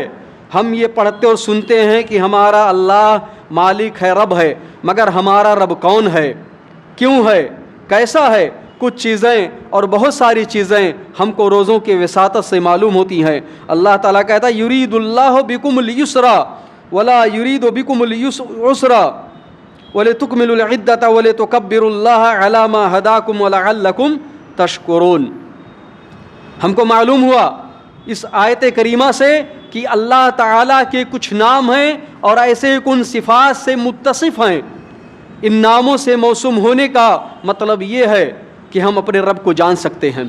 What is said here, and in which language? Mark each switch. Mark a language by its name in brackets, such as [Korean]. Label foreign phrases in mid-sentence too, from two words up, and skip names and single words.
[Urdu] ہم یہ پڑھتے اور سنتے ہیں کہ ہمارا اللہ مالک ہے، رب ہے، مگر ہمارا رب کون ہے، کیوں ہے، کیسا ہے؟ کچھ چیزیں اور بہت ساری چیزیں ہم کو روزوں کے وساطت سے معلوم ہوتی ہیں. اللہ تعالیٰ کہتا ہے [Arabic] یرید اللہ بکم الیسرا ولا یرید بکم العسرا ولتکملوا العدۃ ولتکبروا اللہ علی ما ہداکم ولعلکم تشکرون. [Urdu] ہم کو معلوم ہوا اس آیت کریمہ سے کہ اللہ تعالیٰ کے کچھ نام ہیں اور ایسے کن صفات سے متصف ہیں. ان ناموں سے موسوم ہونے کا مطلب یہ ہے کہ ہم اپنے رب کو جان سکتے ہیں.